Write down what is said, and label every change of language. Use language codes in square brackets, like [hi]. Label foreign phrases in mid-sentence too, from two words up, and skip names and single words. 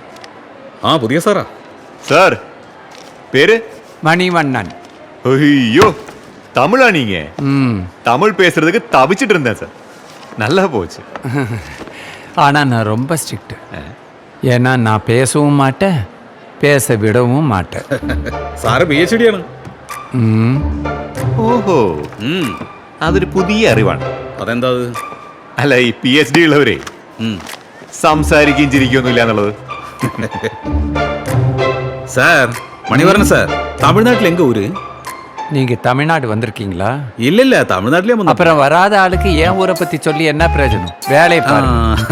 [ml] ആ, പുതിയ സാറാ. സാർ പേര്? [ta] மணிவண்ணன். ஐயோ, தமிழா நீங்க? தமிழ் பேசுறதுக்கு தவிச்சிட்டு இருந்தேன் சார். நல்லா போச்சு. ஆனால் நான் ரொம்ப ஸ்ட்ரிக்ட். ஏன்னா நான் பேசவும் மாட்டேன், பேச விடவும் மாட்டேன். [ml] സാറ് PhD ആണ്. ഓഹോ, അതൊരു പുതിയ അറിവാണ്. അതെന്താ? അല്ല, ഈ PhD ഉള്ളവരെ സംസാരിക്കുകയും ചിരിക്കുകയൊന്നുമില്ല എന്നുള്ളത്. [ta] சார், மணிவரன் சார், தமிழ்நாட்டில் எங்க ஊரு? நீங்கள் தமிழ்நாடு வந்திருக்கீங்களா? இல்ல இல்ல, தமிழ்நாட்டிலே வந்து. அப்புறம் வராத ஆளுக்கு ஏன் ஊரை பற்றி சொல்லி என்ன பிரயோஜனம்? வேலையை பாருங்க.